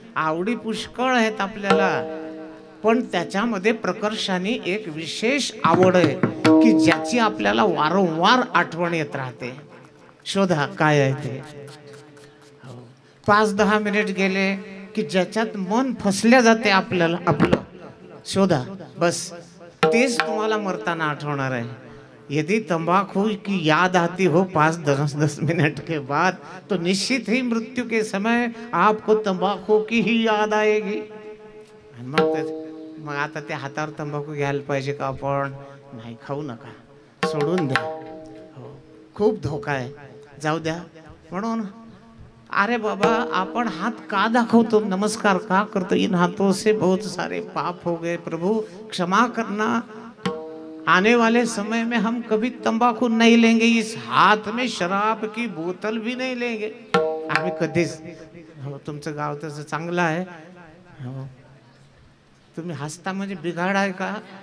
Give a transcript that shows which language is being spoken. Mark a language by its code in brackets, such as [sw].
[mr] आवडी पुष्कळ आहेत आपल्याला, पण त्याच्यामध्ये प्रकर्षाने एक विशेष आवड आहे की ज्याची आपल्याला वारंवार आठवण येत राहते. शोधा काय आहे ते. 5-10 मिनिट गेले की ज्याच्यात मन फसल्या जाते आपल्याला, आपलं शोधा. बस तेच तुम्हाला मरताना आठवणार आहे. [hi] यदि तंबाकू की याद आती हो 5-10 मिनट के बाद, तो निश्चित ही मृत्यु के समय आपको तंबाकू की ही याद आएगी. [mr] मग आता त्या हातावर तंबाखू घ्यायला पाहिजे का आपण? नाही, खाऊ नका, सोडून द्या. हो, खूप धोका आहे, जाऊ द्या. म्हणून अरे बाबा, आपण हात का दाखवतो, नमस्कार का करतो? [hi] इन हाथों से बहुत सारे पाप हो गए, प्रभु क्षमा करना. आने वाले समय में हम कभी तंबाकू नहीं लेंगे, इस हाथ में शराब की बोतल भी नहीं लेंगे. [mr] आम्ही कधीच. हो, तुमचं गाव तसं चांगलं आहे. हो, तुम्ही हसता म्हणजे बिघाड आहे का?